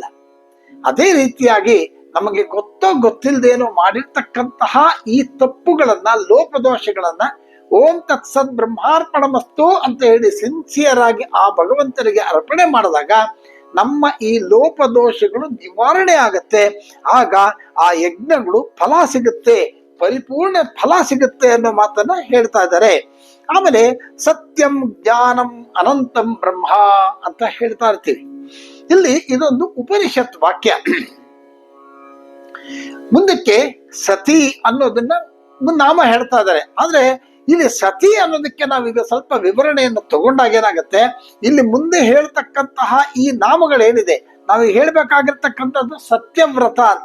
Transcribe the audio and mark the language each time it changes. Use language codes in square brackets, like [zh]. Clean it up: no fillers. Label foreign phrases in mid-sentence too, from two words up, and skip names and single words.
[kn] ಅದೇ ರೀತಿಯಾಗಿ ನಮಗೆ ಗೊತ್ತಿಲ್ಲದೇನೋ ಮಾಡಿರ್ತಕ್ಕಂತಹ ಈ ತಪ್ಪುಗಳನ್ನ, ಲೋಪದೋಷಗಳನ್ನ [sa] ಓಂ ತತ್ಸತ್ ಬ್ರಹ್ಮಾರ್ಪಣಮಸ್ತು [kn] ಅಂತ ಹೇಳಿ ಸಿನ್ಸಿಯರ್ ಆಗಿ ಆ ಭಗವಂತನಿಗೆ ಅರ್ಪಣೆ ಮಾಡಿದಾಗ ನಮ್ಮ ಈ ಲೋಪದೋಷಗಳು ನಿವಾರಣೆ ಆಗತ್ತೆ. ಆಗ ಆ ಯಜ್ಞಗಳು ಫಲ ಸಿಗುತ್ತೆ, ಪರಿಪೂರ್ಣ ಫಲ ಸಿಗುತ್ತೆ ಅನ್ನೋ ಮಾತನ್ನ ಹೇಳ್ತಾ ಇದ್ದಾರೆ. ಆಮೇಲೆ [sa] ಸತ್ಯಂ ಜ್ಞಾನಂ ಅನಂತಂ ಬ್ರಹ್ಮ [kn] ಅಂತ ಹೇಳ್ತಾ ಇರ್ತೀವಿ. ಇಲ್ಲಿ ಇದೊಂದು ಉಪನಿಷತ್ ವಾಕ್ಯ. ಮುಂದಕ್ಕೆ ಸತಿ ಅನ್ನೋದನ್ನ ನಾಮ ಹೇಳ್ತಾ ಇದ್ದಾರೆ. ಆದ್ರೆ ಇಲ್ಲಿ ಸತಿ ಅನ್ನೋದಕ್ಕೆ ನಾವೀಗ ಸ್ವಲ್ಪ ವಿವರಣೆಯನ್ನು ತಗೊಂಡಾಗ ಏನಾಗತ್ತೆ, ಇಲ್ಲಿ ಮುಂದೆ ಹೇಳ್ತಕ್ಕಂತಹ ಈ ನಾಮಗಳೇನಿದೆ ನಾವು ಹೇಳ್ಬೇಕಾಗಿರ್ತಕ್ಕಂಥದ್ದು ಸತ್ಯವ್ರತ ಅಂತ.